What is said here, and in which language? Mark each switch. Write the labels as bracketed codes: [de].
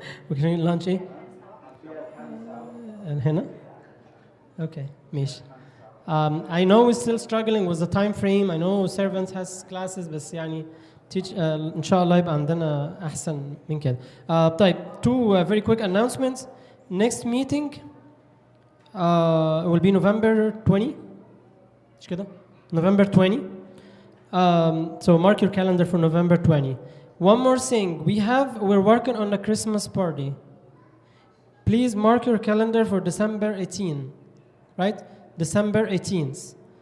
[ar] ممكن لانش ايه؟ هنا؟ Okay, ماشي. [en] I know we're still struggling with the time frame. I know servants has classes [ar] بس يعني إن شاء الله يبقى عندنا أحسن من كده. [en] طيب, two very quick announcements. Next meeting will be November 20. [ar] مش كده؟ [en] November 20. So mark your calendar for November 20. One more thing, we're working on a Christmas party. Please mark your calendar for December 18, right? December 18th.